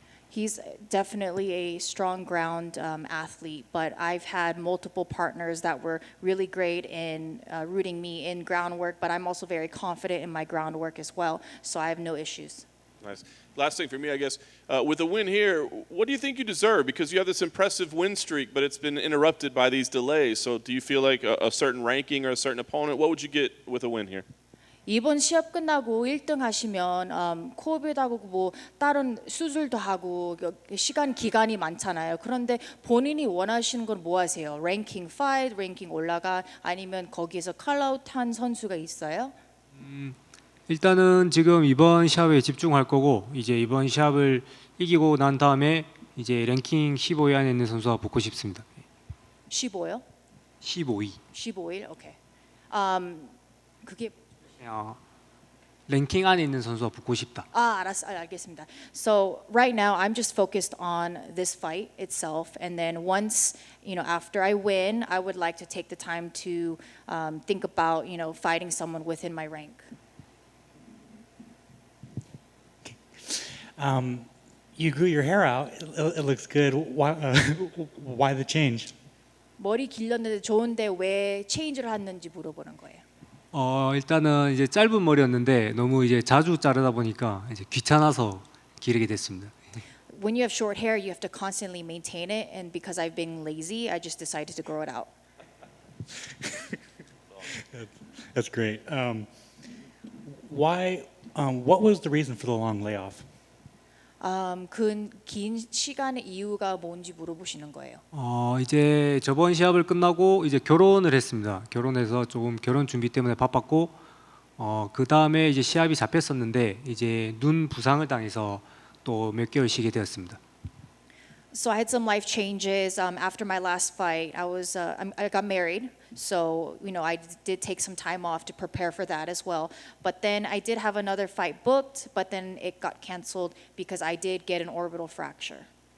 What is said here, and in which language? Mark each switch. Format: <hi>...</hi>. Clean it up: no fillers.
<en>He's definitely a strong ground athlete, but I've had multiple partners that were really great in rooting me in groundwork, but I'm also very confident in my groundwork as well, so I have no issues. Nice. Last thing for me, I guess, with a win here, what do you think you deserve? Because you have this impressive win streak, but it's been interrupted by these delays. So do you feel like a certain ranking or a certain opponent? What would you get with a win here?</en> <ko>이번 시합 끝나고 1등 하시면 코비드하고 뭐 다른 수술도 하고 시간 기간이 많잖아요. 그런데 본인이 원하시는 건 뭐 하세요? 랭킹 5, 랭킹 올라가 아니면 거기에서 컬아웃한 선수가 있어요? 일단은 지금 이번 시합에 집중할 거고 이제 이번 시합을 이기고 난 다음에 이제 랭킹 15위 안에 있는 선수와 붙고 싶습니다. 15요? 15위. 15일? 오케이. 그게 랭킹 안에 있는 선수와 붙고 싶다. 알겠습니다.</ko> <en>So right now I'm just focused on this fight itself, and then once after I win, I would like to take the time to think about fighting someone within my rank. You grew your hair out. It looks good. Why the change?</en> <ko>머리 길렀는데 좋은데 왜 체인지를 했는지 물어보는 거예요. 일단은 이제 짧은 머리였는데 너무 이제 자주 자르다 보니까 이제 귀찮아서 기르게 됐습니다.</ko> <en>When you have short hair, you have to constantly maintain it, and because I've been lazy, I just decided to grow it out. That's great. Why? What was the reason for the long layoff?</en> <ko>긴 시간의 이유가 뭔지 물어보시는 거예요. 이제 저번 시합을 끝나고 이제 결혼을 했습니다. 결혼해서 조금 결혼 준비 때문에 바빴고 그 다음에 이제 시합이 잡혔었는데 이제 눈 부상을 당해서 또 몇 개월 쉬게 되었습니다.</ko> <en>So I had some life changes after my last fight. I got married, so I did take some time off to prepare for that as well. But then I did have another fight booked, but then it got canceled because I did get an orbital fracture.</en>